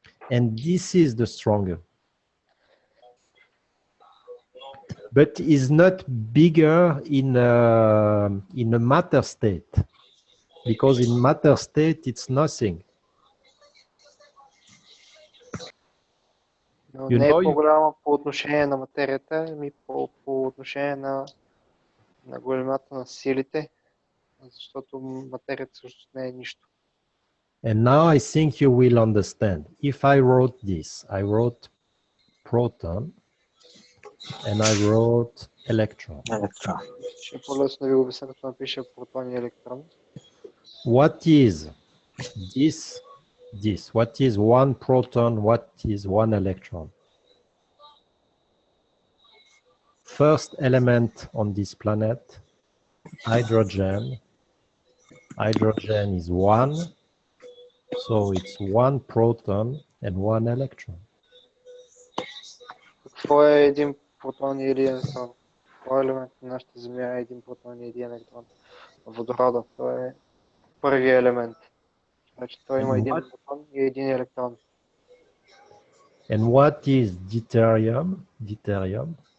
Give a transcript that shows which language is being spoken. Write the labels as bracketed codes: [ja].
[en] And this is the stronger. But is not bigger in a matter state, because in matter state it's nothing. [bg] Но [en] You [bg] не е [en] know, [bg] по-голяма по отношение на материята, ами по отношение на големината на силите, защото материята също не е нищо. [en] And now I think you will understand. If I wrote this, I wrote proton and I wrote electron. [bg] Ще е по-лесно да ви обясня, като напиша протон и електрон. [en] What is this? What is one proton? What is one electron? First element on this planet, hydrogen. Hydrogen is one, so it's one proton and one electron. [bg] Какво е един протон и един електрон? Кой елемент на нашата Земя е един протон и един електрон? Водорода, той е първият елемент. Значи той има един протон и един електрон. [en] And what is deuterium? Deuterium?